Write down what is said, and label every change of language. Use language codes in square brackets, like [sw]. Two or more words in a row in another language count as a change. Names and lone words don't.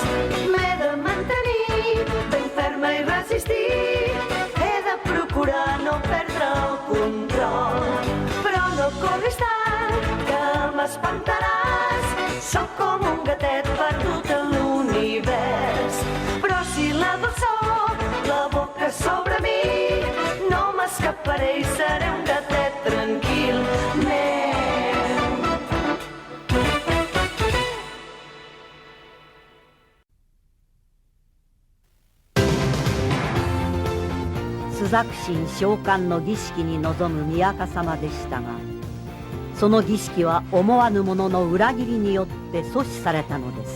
[ca] M'he de mantenir ben ferma i resistir, he de procurar no perdre el control, però no corris tant que m'espantaràs. Sóc com un gatet perdut en l'univers, però si la dolçor l'aboca sobre mi, no m'escaparé i seré un gatet tranquil. [ja] 朱雀神召喚の儀式に臨む宮家様でしたが、その儀式は思わぬ者の裏切りによって阻止されたのです。